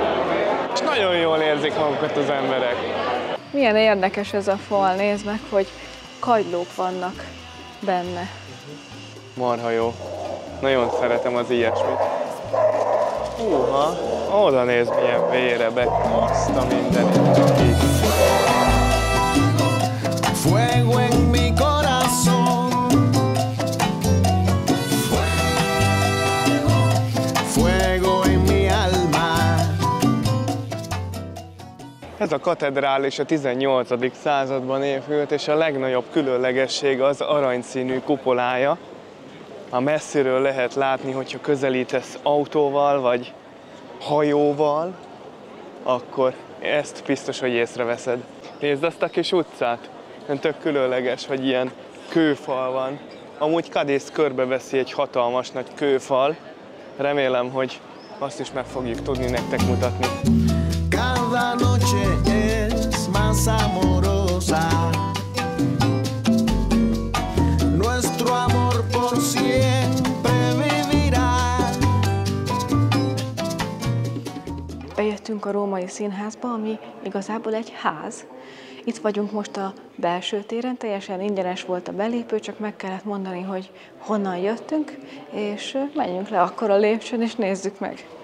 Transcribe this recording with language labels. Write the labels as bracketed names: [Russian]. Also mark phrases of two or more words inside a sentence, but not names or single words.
[Hungarian] És nagyon jól érzik magukat az emberek. Milyen érdekes ez a fal, nézd meg, hogy kagylók vannak benne. Marha jó. Nagyon szeretem az ilyesmit. Húha, oda nézd, milyen vérebek, azt a mindenit. [Spanish] Fuego en mi corazón, fuego en mi alma. [Hungarian] Ez a katedrális a 18. században épült, és a legnagyobb különlegesség az aranyszínű kupolája. A messziről lehet látni, hogyha közelítesz autóval vagy hajóval, akkor ezt biztos, hogy észreveszed. Nézd azt a kis utcát, tök különleges, hogy ilyen kőfal van. Amúgy Cádiz körbeveszi egy hatalmas nagy kőfal. Remélem, hogy azt is meg fogjuk tudni nektek mutatni. [Spanish] Cada noche es más amorosa. Nuestro amor por siempre vivirá. [Hungarian] Bejöttünk a Római Színházba, ami igazából egy ház. Itt vagyunk most a belső téren, teljesen ingyenes volt a belépő, csak meg kellett mondani, hogy honnan jöttünk, és menjünk le akkor a lépcsőn, és nézzük meg.